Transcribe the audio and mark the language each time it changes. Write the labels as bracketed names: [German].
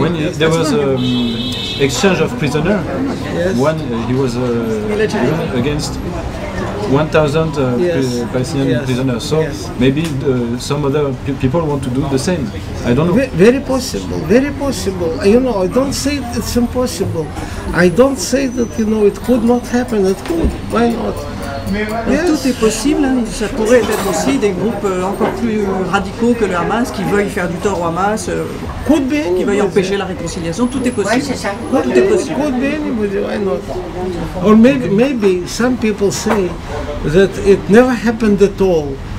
[English] When there was exchange of prisoner, one he was against 1,000 Palestinian prisoners. So maybe some other people want to do the same. I don't know. Very possible, very possible. You know, I don't say it's impossible. I don't say that, you know, it could not happen. It could. Why not? [French] Yes. Tout est possible, hein. Ça pourrait être aussi des groupes encore plus radicaux que le Hamas qui veuillent faire du tort au Hamas, qui veuillent empêcher la réconciliation. Tout est possible. Ouais, c'est ça. Tout est possible. [English] Could be anybody, why not? Or maybe some people say that it never happened at all.